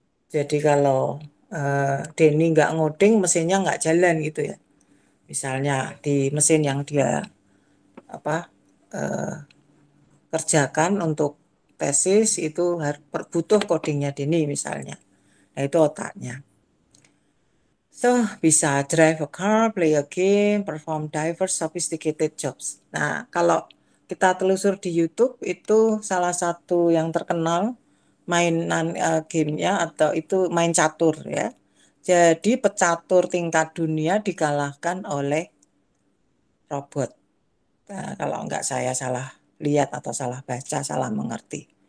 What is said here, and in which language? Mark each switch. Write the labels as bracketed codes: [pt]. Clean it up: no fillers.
[id] Jadi kalau Denny nggak ngoding, mesinnya nggak jalan gitu ya. Misalnya di mesin yang dia apa eh, kerjakan untuk tesis itu butuh codingnya Denny misalnya. Nah itu otaknya. [en] So, [id] bisa [en] drive a car, play a game, perform diverse sophisticated jobs. [id] Nah, kalau kita telusur di YouTube itu salah satu yang terkenal mainan gamenya atau itu main catur ya. Jadi pecatur tingkat dunia dikalahkan oleh robot. Nah, kalau enggak saya salah lihat atau salah baca, salah mengerti.